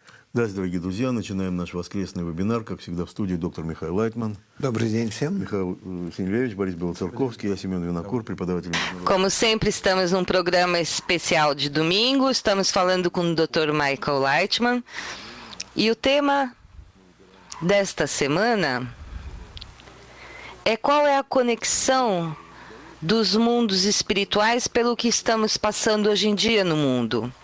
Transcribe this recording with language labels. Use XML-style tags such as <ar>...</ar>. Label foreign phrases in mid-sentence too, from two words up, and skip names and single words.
<ru>Здравствуйте, дорогие друзья. Начинаем наш воскресный вебинар. Как всегда, в студии доктор Михаил Лайтман. Добрый день всем. Михаил Синельевич, Борис Белоцерковский, я Семен Винокур, преподаватель.</ru> <pt>Como sempre, estamos num programa especial de domingo. Estamos falando com o Dr. Michael Leitman. E o tema desta semana é qual é a conexão dos mundos espirituais pelo que estamos passando hoje em dia no mundo.</pt>